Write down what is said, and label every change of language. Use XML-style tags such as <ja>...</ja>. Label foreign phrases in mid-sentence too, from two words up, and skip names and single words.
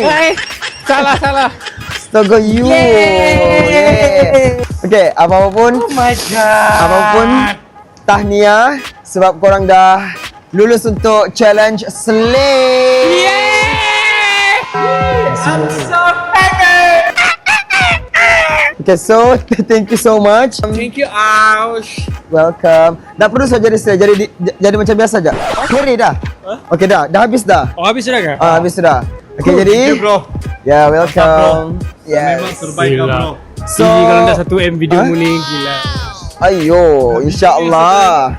<ms>Salah. Astaga, you. Yeay. Okay, apapun.</ms> <en>Oh my god.</en> <ms>Apapun tahniah sebab korang dah lulus untuk challenge Slay.</ms> <en>Okay, so thank you so much. Thank you, Aush. Welcome.</en> <ms>Tak perlu saya jadi slay, jadi macam biasa aja. Ready dah? Okay dah habis dah. Oh, habis sudah kah? Habis sudah. Okay, jadi bro. ya, welcome. Memang Yes. terbaik lah, bro. So, Gigi kalau dah 1M video mu ni gila. ayo, insyaallah.</ms>